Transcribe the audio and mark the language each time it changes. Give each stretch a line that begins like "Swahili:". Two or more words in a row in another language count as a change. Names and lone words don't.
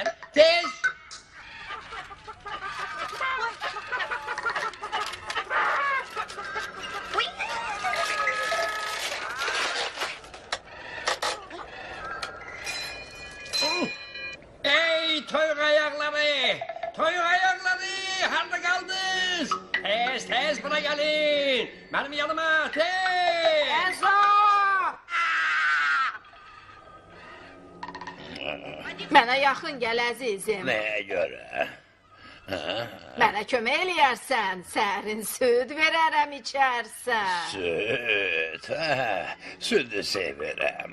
Turkish: Tez. Ey toyuk ayakları! Toyuk ayakları! Harda kaldınız? Tez buna gelin! Benim yanıma tez!
Azerbaijani: Enzo! Mənə yaxın gəl əzizim. Nəyə görə? Mənə kömək eləyərsən, sərin süd verərəm içərsən. Süt, sütü sevirəm.